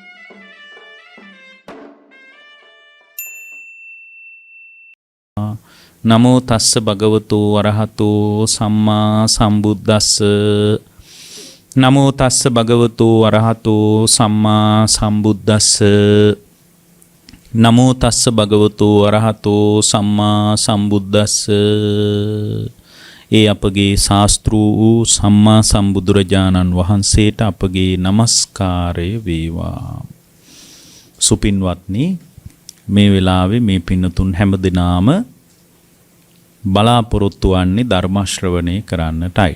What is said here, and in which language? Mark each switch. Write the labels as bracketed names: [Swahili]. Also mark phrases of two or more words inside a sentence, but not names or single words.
[Pali] නමෝ තස්ස භගවතු අරහතෝ සම්මා සම්බුද්දස්ස. නමෝ තස්ස භගවතු අරහතෝ සම්මා සම්බුද්දස්ස. නමෝ තස්ස භගවතු අරහතෝ සම්මා සම්බුද්දස්ස. [Sinhala] ඒ අපගේ ශාස්ත්‍රූ වූ සම්මා සම්බුදුරජාණන් වහන්සේට අපගේ নমස්කාරය වේවා. සුපින්වත්නි, මේ වෙලාවේ මේ පින්නතුන් හැමදෙනාම බලාපොරොත්තු වන්නේ ධර්ම ශ්‍රවණය කරන්නටයි.